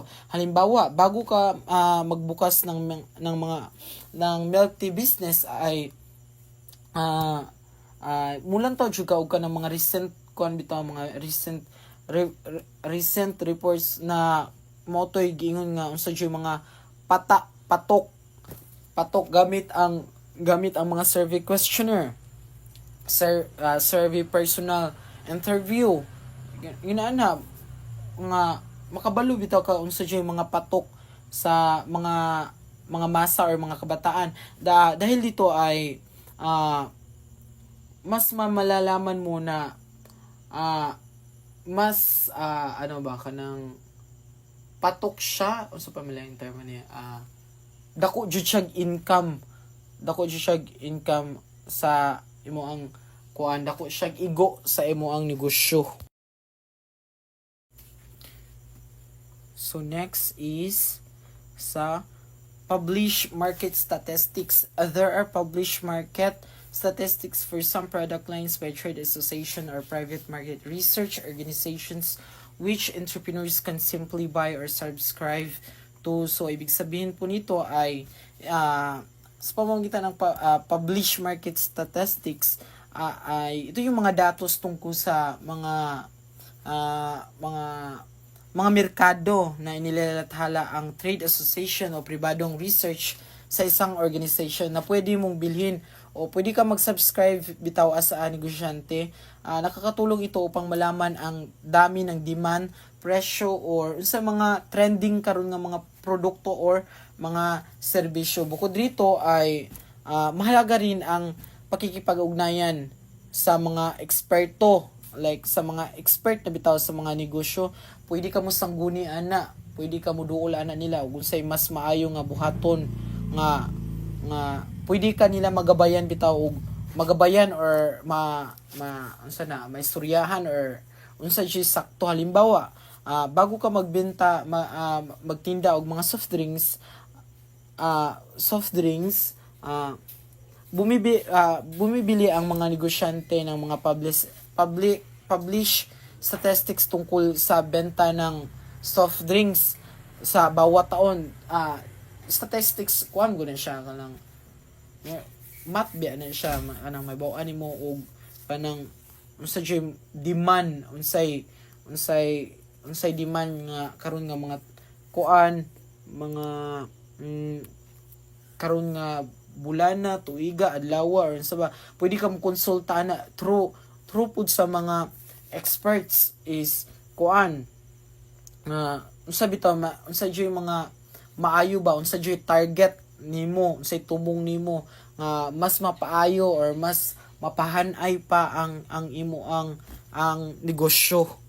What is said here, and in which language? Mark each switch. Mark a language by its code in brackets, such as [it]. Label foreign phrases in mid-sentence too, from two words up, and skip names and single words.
[ceb] Halimbawa, [tl] bago ka magbukas ng [en] milk tea business [ceb] ay mulan taw jud ka og kanang mga recent kuan bitaw mga [en] recent reports [ceb] na motoy giingon nga unsa jud mga patok gamit ang mga [en] survey questionnaire, survey personal interview. [ceb] Ginaana nga makabalo bitaw ka unsa jud mga patok sa mga mga masa or mga kabataan. [tl] Dahil dito ay mas malalaman mo na mas ano ba [ceb] kanang patok siya o sa pamilyang term niya dako jud siya income sa imo ang kuan, dako siya igo sa imo ang negosyo. So next is sa [en] published market statistics. There are published market statistics for some product lines by trade association or private market research organizations which entrepreneurs can simply buy or subscribe to. [tl] So ibig sabihin po nito ay sa pamamagitan ng [en] published market statistics [tl] ay ito yung mga datos tungkol sa mga merkado na inilalathala ang [en] trade association [tl] o pribadong research sa isang organization na pwede mong bilhin o pwede ka mag-subscribe bitaw as a negosyante. Nakakatulong ito upang malaman ang dami ng demand, presyo or sa mga trending karon nga mga produkto or mga serbisyo. Bukod dito ay mahalaga rin ang pakikipag-ugnayan sa mga eksperto, [ceb] like sa mga expert na bitaw sa mga negosyo. Pwede ka mo sangguni ana, pwede ka mo duol ana nila ug unsay mas maayo nga buhaton nga pwede ka nila magabayan bitaw og magabayan or unsa na maistoryahan or unsa jud sakto. [tl] Halimbawa, bago ka magbenta magtinda og mga [en] soft drinks, [tl] bumibili ang mga negosyante ng mga [en] publish statistics [tl] tungkol sa benta ng [en] soft drinks [tl] sa bawat taon. [ceb] Statistics kuan gud siya kanang math biya na siya anang may bawaan nimo og kanang unsa jud demand, unsay demand nga karon nga mga kuan mga karon nga bulana, tuiga, adlaw or unsa ba, pwede ka mo konsulta na through pud sa mga experts is kuan unsa bitaw unsa jud mga maayo ba, unsa jud target nimo, unsay tumong nimo nga mas mapaayo or mas mapahanay pa ang imo ang negosyo.